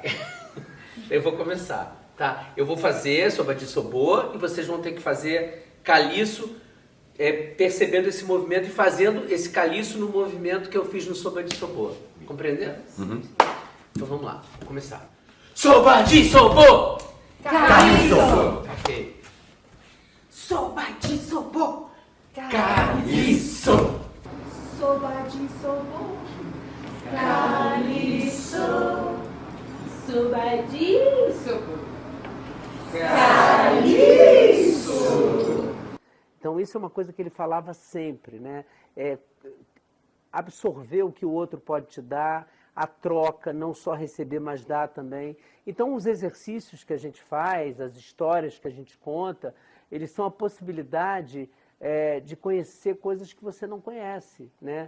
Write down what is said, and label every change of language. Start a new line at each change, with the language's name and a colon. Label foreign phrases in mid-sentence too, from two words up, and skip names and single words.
Portuguese: Eu vou começar, tá? Eu vou fazer soba de sobô e vocês vão ter que fazer caliço, percebendo esse movimento e fazendo esse caliço no movimento que eu fiz no soba de sobô. Compreendeu? Uhum. Então vamos lá, vamos começar. Soba de sobô! Caliço! Ok. Soba de sobô! Caliço! Soba de sobô! Caliço! Soba de sobô! Caliço! Então isso é uma coisa que ele falava sempre, né? Absorver o que o outro pode te dar, a troca, não só receber, mas dar também. Então os exercícios que a gente faz, as histórias que a gente conta, eles são a possibilidade de conhecer coisas que você não conhece, né?